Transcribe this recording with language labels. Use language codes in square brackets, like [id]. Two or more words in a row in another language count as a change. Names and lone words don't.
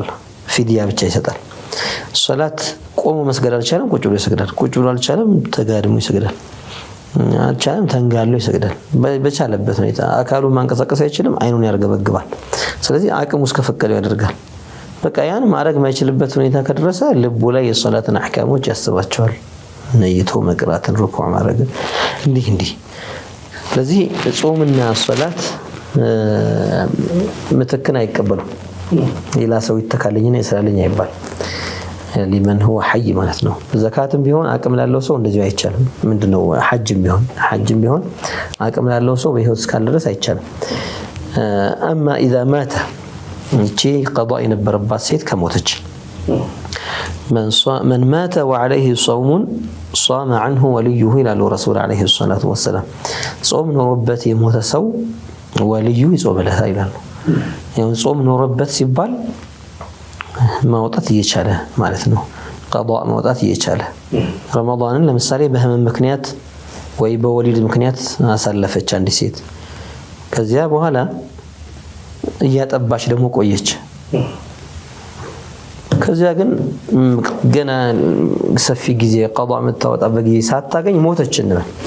[am] ፊድያ ብቻ ይሰጣል ሶላት ቆሞ መስገድ አልቻለም ቁጭ ብሎ ይሰግዳል ቁጭ ብሎ አልቻለም ተጋድሞ ይሰግዳል አልቻለም ተንጋሎ ይሰግዳል በቻለበት ሁኔታ አካሉን ማንቀሳቀስ አይችልም አይኑን ያርገበግባል ስለዚህ አቅሙ እስከፈቀደው ያደርጋል በቃ ያን ማድረግ ማይችልበት ሁኔታ ከደረሰ ልቡ ላይ የሶላትን አህካሞች ያስባቸዋል ነይቶ መቅራትን ሩኩዕ ማድረግ እንዲህ ስለዚህ ጾምና ሶላት ምትክን አይቀበሉ ሌላ ሰው ይተካልኝና ይሰራልኝ አይባል [ar] لمن هو حي [am] ማለት ነው ዘካትም ቢሆን አቅም ላለው ሰው እንደዚህ አይቻልም ምንድነው ሐጅም ቢሆን አቅም ላለው ሰው በህይወት እስካለ ድረስ አይቻልም [ar] اما اذا مات [am] እቺ قضاء የነበረባት ሴት ከሞተች [ar] من مات وعليه صوم صام عنه وليه الى الرسول عليه الصلاه والسلام [am] ጾም ኖሮበት የሞተ ሰው ወልዩ ይጾምለታል ይላል ያው ጾም ኖሮበት ሲባል ማውጣት እየቻለ ማለት ነው قضاء ማውጣት እየቻለ ረመዳንን ለምሳሌ በህመም ምክንያት ወይ በወሊድ ምክንያት አሳለፈች አንድ ሴት ከዚያ በኋላ እያጠባች ደግሞ ቆየች ከዚያ ግን ገና ሰፊ ጊዜ قضاء መታወጣበት ጊዜ ሳታገኝ ሞተች እንበል